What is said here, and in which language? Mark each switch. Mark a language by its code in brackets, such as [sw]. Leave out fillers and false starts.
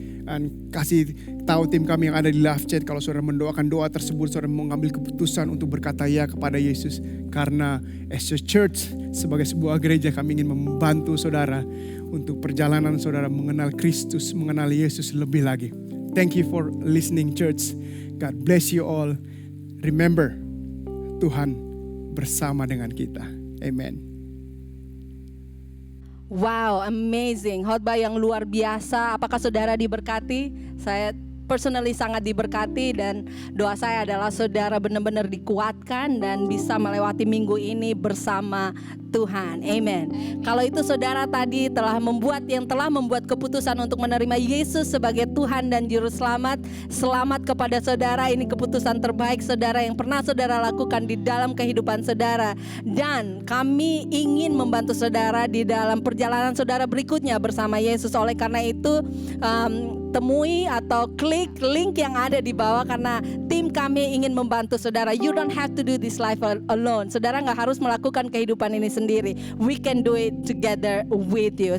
[id] Dan kasih tahu tim kami yang ada di live chat kalau saudara mendoakan doa tersebut, saudara mengambil keputusan untuk berkata ya kepada Yesus. Karena [en] as a church, [id] sebagai sebuah gereja kami ingin membantu saudara untuk perjalanan saudara mengenal Kristus, mengenal Yesus lebih lagi. [en] Thank you for listening church. God bless you all. Remember, [id] Tuhan bersama dengan kita. [en] Amen. [id] Wow, amazing. Khotbah yang luar biasa. Apakah saudara diberkati? Saya personally sangat diberkati dan doa saya adalah saudara benar-benar dikuatkan dan bisa melewati minggu ini bersama Tuhan. Amen. Kalau itu saudara tadi telah membuat keputusan untuk menerima Yesus sebagai Tuhan dan Juru Selamat. Selamat kepada saudara, ini keputusan terbaik saudara yang pernah saudara lakukan di dalam kehidupan saudara. Dan kami ingin membantu saudara di dalam perjalanan saudara berikutnya bersama Yesus. Oleh karena itu temui atau klik link yang ada di bawah karena tim kami ingin membantu saudara. [en] You don't have to do this life alone. [id] Saudara nggak harus melakukan kehidupan ini sendiri. [en] We can do it together with you.